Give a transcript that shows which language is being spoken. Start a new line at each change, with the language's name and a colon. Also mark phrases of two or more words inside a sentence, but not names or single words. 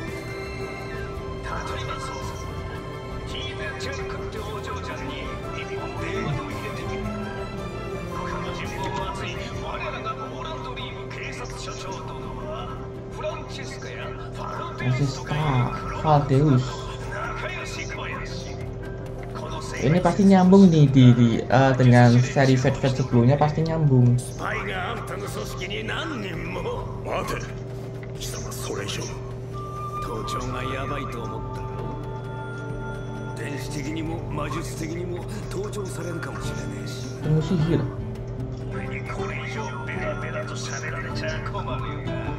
Japanese: 例えばそうさ、ティーナ・チャンクってお嬢ちゃんに一本電話でも入れてみる。他の人望も厚い我らがオーランドリーム警察署長殿はフランチェスカやファルデウスとかいう黒幕と仲良し小良し。
Indonesian: Ini pasti nyambung nih dengan seri Fate sebelumnya, pasti nyambung.
Japanese: スパイがあんたの組織に何人も。待て、貴様それ以上盗聴がヤバいと思ったろ。電子的にも魔術的にも盗聴されるかもしれねえし。
Indonesian: Temu sihir.
Japanese: 俺にこれ以上ベラベラと喋られちゃ困るよな。